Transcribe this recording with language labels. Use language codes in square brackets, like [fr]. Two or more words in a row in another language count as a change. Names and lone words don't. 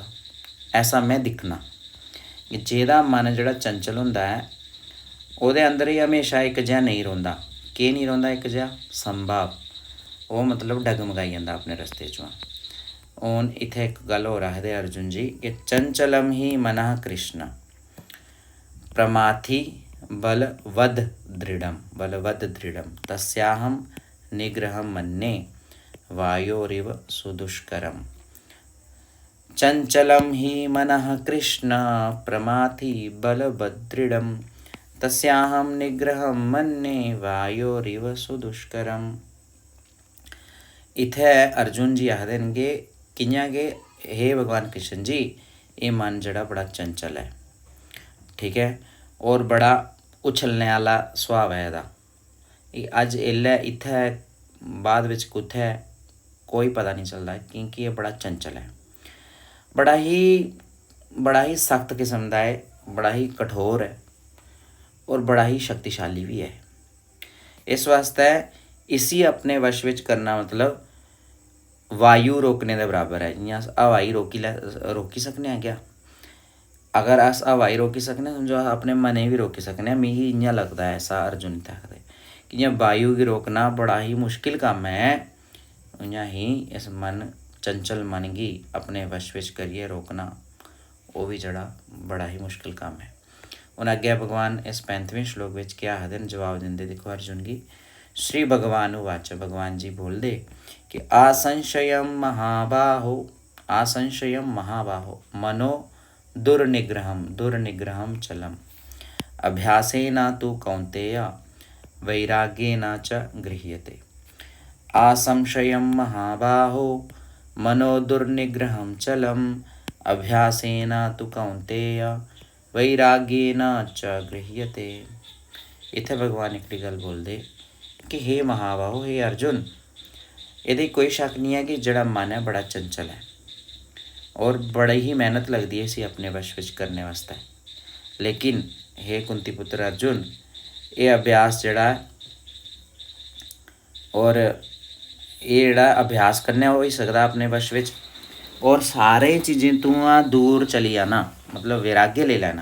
[doi] ऐसा में दिक्खना कि जेह्दा मन जेह्ड़ा चंचल होंदा ऐ ओह्दे अंदर ही हमेशा इक जेहा नेईं रौंह्दा। केह् नेईं रौंह्दा इक जेहा? संभाव। ओह् मतलब डगमगाई जंदा अपने रस्ते चों। हून इत्थे इक गल होर आखदे अर्जुन जी कि [sa] चंचलम ही मनः कृष्ण प्रमाथि बलवद दृढ़म तस्याहम निग्रहं मन्ये वायोरिव सुदुष्करम। चंचलम ही मनः कृष्ण प्रमाथि बलवदृढ़म तस्याहम निग्रहं मन्ये वायोरिव सुदुष्करम। [doi] इत्थे अर्जुन जी आखदे न कि कि'यां कि हे भगवान कृष्ण जी, ये मन जड़ा बड़ा चंचल है, ठीक है, और बड़ा उछलने आह्ला सुभाव है एह्दा। अज्ज एल्लै इत्थै बाद बिच कुत्थै कोई पता नहीं चलदा, क्योंकि ये बड़ा चंचल है, बड़ा ही सख्त किस्म दा है, बड़ा ही कठोर है और बड़ा ही शक्तिशाली भी है। इस वास्ते इसी अपने वश विच करना मतलब वायु रोकने दे बराबर है। जियां अस हवा गी रोकी सकने आं क्या? अगर अस हवा गी रोकी सकने, समझो अस अपने मनै गी बी रोकी सकने आं। मिगी इ'यां लगदा है, ऐसा अर्जुन इत्थै आखदे कि जियां वायु गी रोकना बड़ा ही मुश्किल कम्म है, उ'यां ही इस चंचल मन गी अपने वश विच करियै रोकना ओह् भी जेह्ड़ा बड़ा ही मुश्किल कम्म है। हून अग्गें भगवान इस 35वें श्लोक विच क्या आखदे न, जवाब दिंदे दिक्खो अर्जुन गी। [sa] श्री भगवान उवाच, [doi] भगवान जी बोलदे कि [sa] असंशयं महाबाहो मनो दुर्निग्रहं चलम अभ्यासेन तु कौन्तेय वैराग्येन च गृह्यते। असंशयं महाबाहो मनो दुर्निग्रहं चलम अभ्यासेन तु कौन्तेय वैराग्येन च गृह्यते। [doi] इत्थे भगवान एकड़ी गल बोलदे कि हे महाबाहो, हे अर्जुन, एह्दे कोई शक नहीं है कि जेह्ड़ा मन है बड़ा चंचल है और बड़ी ही मेहनत लगदी है इसी अपने वश विच करने वास्ते। लेकिन हे कुंती पुत्र अर्जुन, ये अभ्यास जेह्ड़ा है और ये जेह्ड़ा अभ्यास कन्नै होई सकदा अपने वश विच, और सारे चीज़ें तो दूर चली जाना, मतलब वैराग्य ले लैना।